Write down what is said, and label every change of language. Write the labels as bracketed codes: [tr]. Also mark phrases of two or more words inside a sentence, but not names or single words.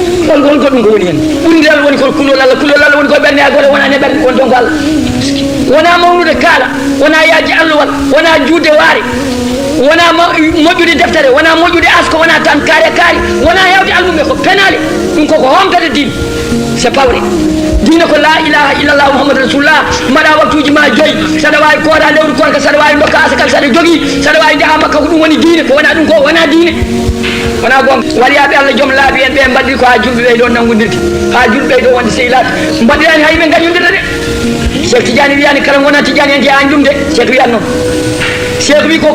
[ff] on ko ɗum ko woni hen ɓurdal woni ko kulol Allah woni ko ɓernde a gore wona ne ɓernde won jonko Allah wona mawnude kaala wona yaaji alluwal wona juude waare wona moƴƴude deftere wona moƴƴude asko wona tan kaare wona hewde almuɓe ko penale ɗum koko homtade diine [fr] c'est pas vrai [ff] diine ko [ar] لا إله إلا الله محمد رسول الله [ff] mbaɗa waktuji ma 5 saɗa wawi kooda lewru konka saɗa wawi dokka asakal saɗa jogui saɗa wawi ndeha makka ko ɗum woni diine ko wona ɗum ko wona diine wona gonga waliyaɓe Allah joom laabi en ɓe mbaɗiri ko ha julɓe ɓe ɗo nangodirde ha julɓe ɓe ɗo wonde sehilaɓe mbaɗirani hay ɓe gañodira de Cheikh Tidiane wiyani kala wona Tidiane en jeeya ɗum de Cheikh wiyan noon Cheikh wi ko